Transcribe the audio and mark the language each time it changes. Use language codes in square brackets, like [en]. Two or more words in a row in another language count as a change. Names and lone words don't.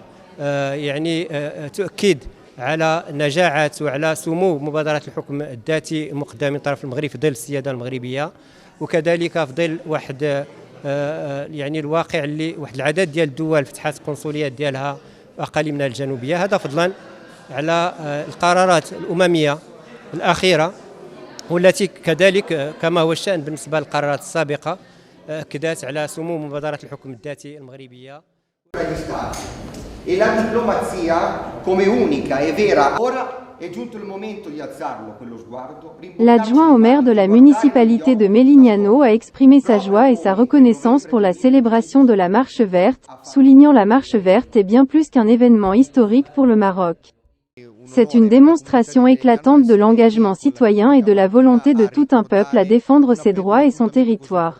[ar] يعني تؤكد على نجاعة وعلى سمو مبادرات الحكم الذاتي المقدمة من طرف المغرب في ظل السيادة المغربية، وكذلك في ظل واحد يعني الواقع اللي واحد العدد ديال الدول فتحت قنصليات ديالها أقاليمنا الجنوبية، هذا فضلا على القرارات الأممية الأخيرة والتي كذلك كما هو الشأن بالنسبة للقرارات السابقة أكدت على سمو مبادرة الحكم الذاتي المغربية. [it] E la diplomazia come unica e vera. Ora è giunto il momento di alzarlo quello sguardo. [fr] L'adjoint au maire de la municipalité de Melignano a exprimé sa joie et sa reconnaissance pour la célébration de la marche verte, soulignant la marche verte est bien plus qu'un événement historique pour le Maroc. C'est une démonstration éclatante de l'engagement citoyen et de la volonté de tout un peuple à défendre ses droits et son territoire.